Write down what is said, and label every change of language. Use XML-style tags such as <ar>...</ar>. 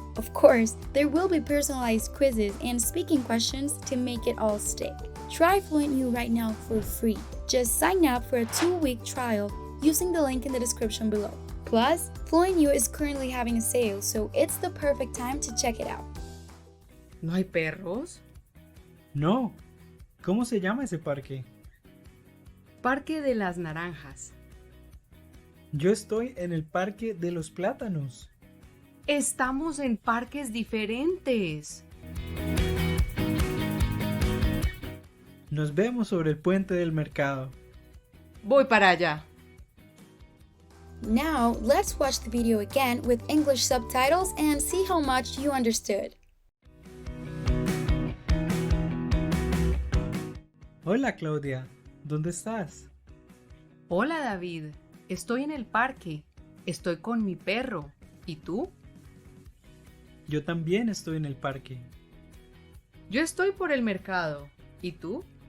<en>Of course, there will be personalized quizzes and speaking questions to make it all stick. Try FluentU right now for free. Just sign up for a 2-week trial using the link in the description below. Plus, FluentU is currently having a sale, so it's the perfect time to check it out.</en> <es>¿No hay perros? No. ¿Cómo se llama ese parque? Parque de las Naranjas. Yo estoy en el parque de los plátanos. Estamos en parques diferentes. Nos vemos sobre el puente del mercado. Voy para allá.</es> <en>Now, let's watch the video again with English subtitles and see how much you understood.</en> <es>Hola Claudia, ¿dónde estás? Hola David, estoy en el parque. Estoy con mi perro. ¿Y tú? Yo también estoy en el parque. Yo estoy por el mercado. ¿Y tú?</es>